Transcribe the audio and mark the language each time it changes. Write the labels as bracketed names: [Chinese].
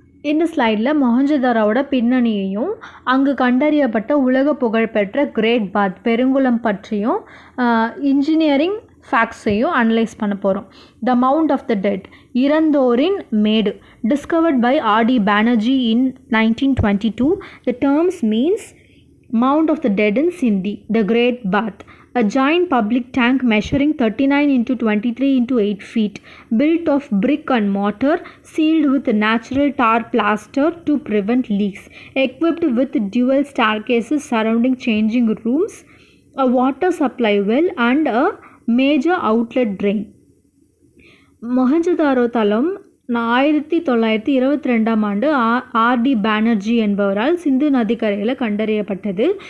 [Tamil] இந்த ஸ்லைடில் மொஹஞ்சதாரோவோட பின்னணியையும் அங்கு கண்டறியப்பட்ட உலக புகழ்பெற்ற கிரேட் பாத் பெருங்குளம் பற்றியும் இன்ஜினியரிங் ஃபேக்ட்ஸையும் அனலைஸ் பண்ண போகிறோம். [English] the mount of the dead, [Tamil] இறந்தோரின் Medu, [English] Discovered by R.D. Banerjee in 1922. The terms means Mound of the Dead in Sindhi, the Great Bath, a giant public tank measuring 39 into 23 into 8 feet, built of brick and mortar, sealed with natural tar plaster to prevent leaks, equipped with dual staircases surrounding changing rooms, a water supply well and a major outlet drain. [Tamil] Mohenjo-daro தளம் 1922 R.D. Banerjee என்பவரால் சிந்து நதிக்கரையில் கண்டறியப்பட்டது.